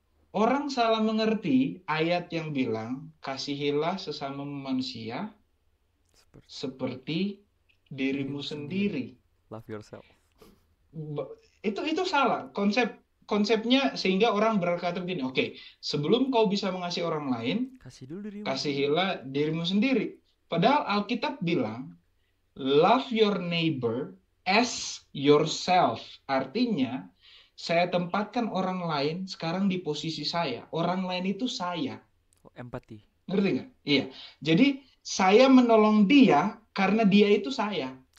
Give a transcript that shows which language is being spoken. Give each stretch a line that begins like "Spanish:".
Indonesian: Orang salah mengerti ayat yang bilang kasihilah sesama manusia seperti dirimu sendiri.
English: Love yourself.
Indonesian: Itu salah konsepnya, sehingga orang berkata begini, oke, sebelum kau bisa mengasihi orang lain, Kasih dulu dirimu. kasihilah dirimu sendiri. Padahal Alkitab bilang
English: love your neighbor as yourself.
Indonesian: Artinya saya tempatkan orang lain sekarang di posisi saya. Orang lain itu saya. Oh, empati. Ngerti nggak? Iya. Jadi saya menolong dia karena dia itu saya.